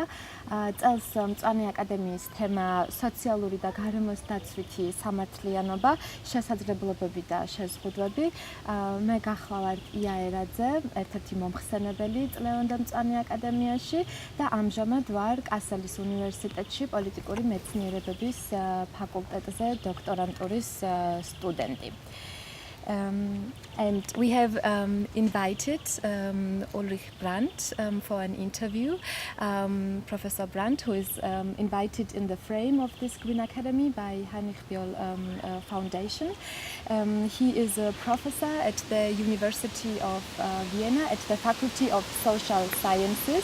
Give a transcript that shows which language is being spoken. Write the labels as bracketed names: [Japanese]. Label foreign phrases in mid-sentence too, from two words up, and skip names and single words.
[Georgian] წელს მწვანე აკადემიის თემა სოციალური და გარემოსდაცვითი სამართლიანობა, შესაძლებლობები და შეზღუდვები. მე გახლავართ ერაძე, ერთ-ერთი მომხსენებელი წლევანდელ მწვანე აკადემიაში და ამჟამად ვარ კასელის უნივერსიტეტში პოლიტიკური მეცნიერებების ფაკულტეტზე დოქტორანტურის სტუდენტი. [English] And we have invited Ulrich Brand for an interview. Professor Brand, who is invited in the frame of this Green Academy by Heinrich Bioll Foundation. He is a professor at the University of Vienna at the Faculty of Social Sciences.